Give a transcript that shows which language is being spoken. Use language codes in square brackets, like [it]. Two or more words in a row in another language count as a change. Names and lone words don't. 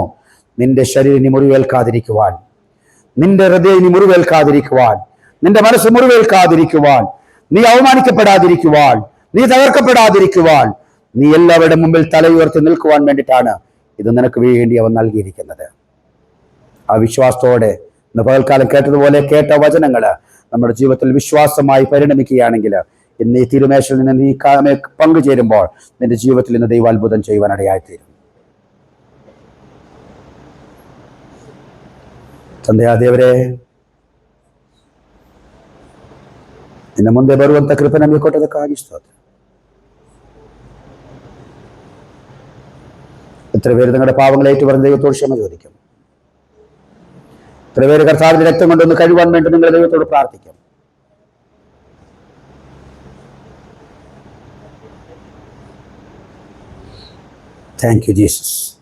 [ml] നിന്റെ ശരീരം ഇനി മുറിവേൽക്കാതിരിക്കുവാൻ, നിന്റെ ഹൃദയം ഇനി മുറിവേൽക്കാതിരിക്കുവാൻ, നിന്റെ മനസ്സ് മുറിവേൽക്കാതിരിക്കുവാൻ, നീ അവമാനിക്കപ്പെടാതിരിക്കുവാൻ, നീ തകർക്കപ്പെടാതിരിക്കുവാൻ, നീ എല്ലാവരുടെ മുമ്പിൽ തലയുയർത്തി നിൽക്കുവാൻ വേണ്ടിയിട്ടാണ് ഇത് നിനക്ക് വേണ്ടി അവൻ നൽകിയിരിക്കുന്നത്. ആ വിശ്വാസത്തോടെ ഇന്ന് പകൽക്കാലം കേട്ടതുപോലെ കേട്ട വചനങ്ങള് നമ്മുടെ ജീവിതത്തിൽ വിശ്വാസമായി പരിണമിക്കുകയാണെങ്കിൽ ഇന്ന് ഈ തിരുമേശയിൽ നിന്ന് നീ പങ്കുചേരുമ്പോൾ നിന്റെ ജീവിതത്തിൽ ഇന്ന് ദൈവാത്ഭുതം ചെയ്യുവാൻ ഇടയായിത്തീരും. [kn] ತಂದೆಯಾದೇವರೇ, ಇನ್ನು ಮುಂದೆ ಬರುವಂತ ಕೃಪೆ ನಮಗೆ ಕೊಟ್ಟದಕ್ಕಾಗಿ ಸ್ತೋತ್ರ. [ml] എത്ര പേര് നിങ്ങളുടെ പാവങ്ങളെ ഏറ്റുപറഞ്ഞ് ദൈവത്തോട് ക്ഷമ ചോദിക്കും? എത്ര പേര് കർത്താവിന്റെ രക്തം കൊണ്ടൊന്ന് കഴിവാൻ വേണ്ടി നിങ്ങൾ ദൈവത്തോട് പ്രാർത്ഥിക്കും? [en] Thank you Jesus.